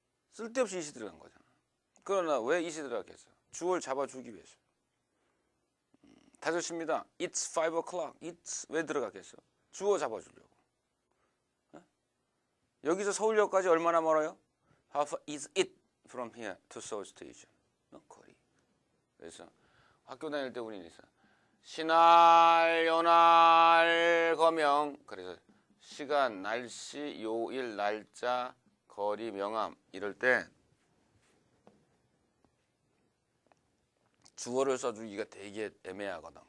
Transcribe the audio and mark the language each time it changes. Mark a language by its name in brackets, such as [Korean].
[Korean] 쓸데없이 이시 들어간 거잖아. 그러나 왜 이시 들어갔겠어? 주어를 잡아주기 위해서. 5시입니다. [English] It's 5 o'clock. It's [Korean] 왜 들어갔겠어? 주어 잡아주려고. 여기서 서울역까지 얼마나 멀어요? [English] How far is it from here to Seoul Station? [Korean] 거리. 그래서 학교 다닐 때 우리는 있어. 시날, 요날, 거명. 그래서 시간, 날씨, 요일, 날짜, 거리, 명암 이럴 때 주어를 써주기가 되게 애매하거든.